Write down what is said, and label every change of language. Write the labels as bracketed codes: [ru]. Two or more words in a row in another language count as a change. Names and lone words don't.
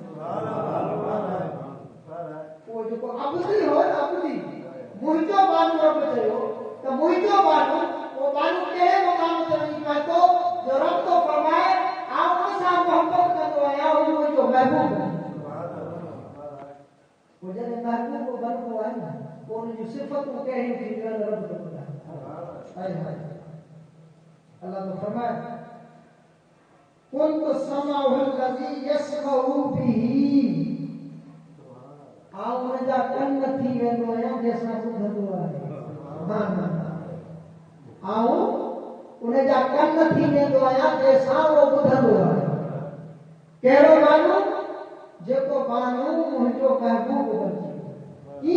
[sd] पोइ जेको अब्दी हो न, अब्दी मुंहिंजो बानो रब चयो त मुंहिंजो बानो, उहो बानो कहिड़े मुक़ाम ते वञी पहुतो जो रब तो फरमाए आउं उन सां मोहबत कंदो आहियां, हू मुंहिंजो महबूब आहे। पोइ जॾहिं महबूब बणबो आहे न, पोइ उनजी सिफ़तूं कहिड़ियूं थींदियूं आहिनि रब खे ॿुधाए। अल्लाह तो फरमाए [ar] كنت سمعه الذي يسمع به, [sd] आउं उन जा कन थी वेंदो आहियां जंहिंसां ॿुधंदो आहे। आउं उन जा कन थी वेंदो आहियां जंहिंसां उहो ॿुधंदो आहे। कहिड़ो बानो? जेको बानो मुंहिंजो महबूब बणिजी।